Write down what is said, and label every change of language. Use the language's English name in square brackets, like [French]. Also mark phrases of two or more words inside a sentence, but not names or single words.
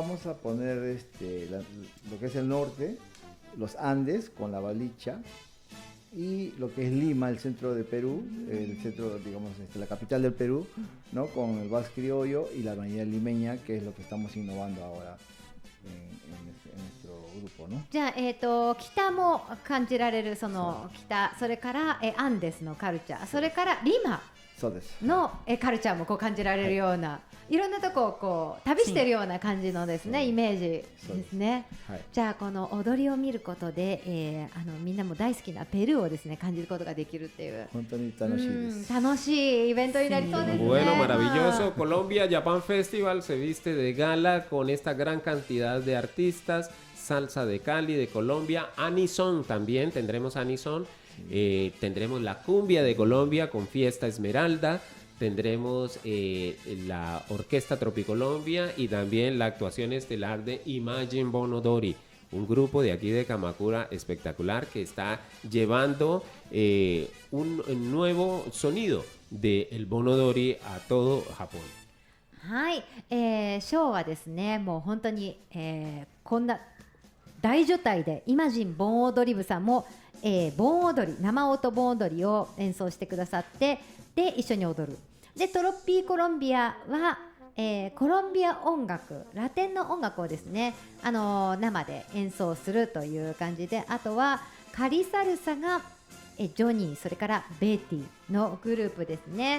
[Spanish] vamos a poner lo que es el norte, los Andes con la balicha y lo que es Lima, el centro de Perú, el centro, digamos, la capital del Perú, ¿no? Con el vals criollo y la marinera limeña, que es lo que estamos innovando ahora en nuestro grupo, ¿no? [Japanese] じゃあ、北も感じられるその北、それから、アンデスのカルチャー、それからリマそうです。の、カルチャーもこう感じられるような、いろんなとこをこう旅してるような感じのですね、イメージですね。はい。じゃあこの踊りを見ることで、みんなも大好きなペルーをですね感じることができるっていう、本当に楽しいです。楽しいイベントになりそうですね。 [Spanish] Bueno, maravilloso. Colombia Japan Festival se viste de gala con esta gran cantidad de artistas. Salsa de Cali, de Colombia. Anison también, tendremos Anison. Tendremos la cumbia de Colombia con Fiesta Esmeralda. Tendremos la Orquesta Tropicolombia y también la actuación estelar de Imagine Bonodori, un grupo de aquí de Kamakura espectacular que está llevando un nuevo sonido del Bonodori a todo Japón. [Japanese] はい、ショーはですねもう本当に、こんな大所帯でイマジン盆踊り部さんも、盆踊り生音盆踊りを演奏してくださってで一緒に踊るでトロッピーコロンビアは、コロンビア音楽ラテンの音楽をですね、生で演奏するという感じであとはカリサルサがジョニーそれからベーティのグループですね。